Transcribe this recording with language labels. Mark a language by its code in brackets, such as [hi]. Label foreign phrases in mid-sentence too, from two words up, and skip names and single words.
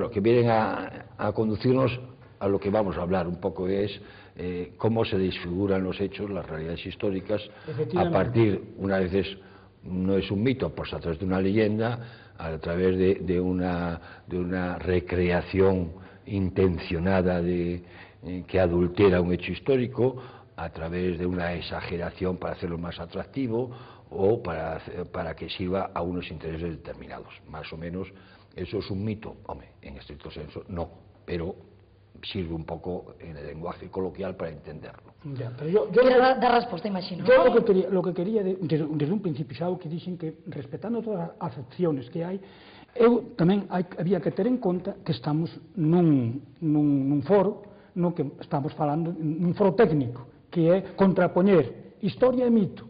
[es] bueno, que vienen a conducirnos a lo que vamos a hablar un poco, es cómo se desfiguran los hechos, las realidades históricas, a partir, una vez no es un mito, pues a través de una leyenda, a través de una recreación intencionada que adultera un hecho histórico, a través de una exageración para hacerlo más atractivo o para que sirva a unos intereses determinados. Más o menos, eso es un mito. Hombre, en estricto senso, no, pero sirve un poco en el lenguaje coloquial para entenderlo. Ya, pero yo [gl] dar resposta, imagino. [es] Yo lo que quería desde un principio, [gl] xa o que dixen que, respetando todas as acepciones que hai, eu tamén había que ter en conta que estamos nun foro, no que estamos falando, nun foro técnico, que é contrapoñer historia e mito.